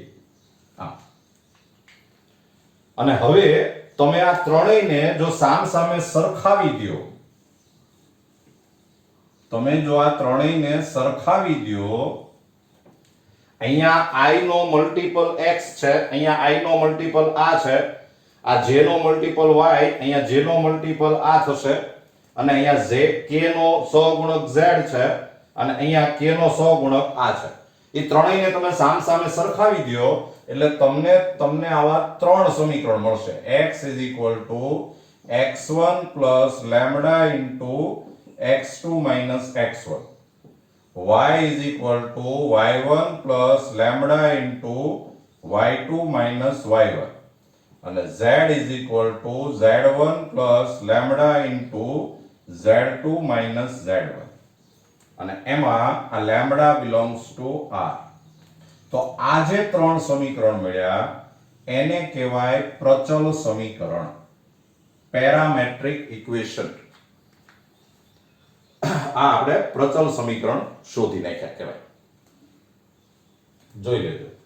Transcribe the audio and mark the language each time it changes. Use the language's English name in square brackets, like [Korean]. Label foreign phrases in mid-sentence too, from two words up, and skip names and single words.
[Gujarati] અને હવે તમે આ ત્રણેયને જો સામ સામે સરખાવી દો, તમે જો આ ત્રણેયને સરખાવી દો, અહીંયા i નો મલ્ટીપલ x છે, અહીંયા i નો મલ્ટીપલ આ છે, આ j નો મલ્ટીપલ y, અહીંયા j નો મલ્ટીપલ આ થશે અને અહીંયા k નો સહગુણક z છે અને અહીંયા k નો સહગુણક આ છે. એ ત્રણેયને તમે સામ સામે સરખાવી દો એટલે તમને આવા ત્રણ સમીકરણ મળશે. [English] x x1 plus lambda into x2 minus x1, y is equal to y1 plus lambda into y2 minus y1 અને z is equal to z1 plus lambda into z2 minus z1 [Gujarati] અને એમાં આ [English] lambda belongs to r. [Gujarati] તો આ જે ત્રણ સમીકરણ મળ્યા એને કહેવાય પ્રચલ સમીકરણ, [English] parametric equation. [Gujarati] આ આપણે પ્રચલ સમીકરણ શોધી નાખ્યા કહેવાય. જોઈ લેજો.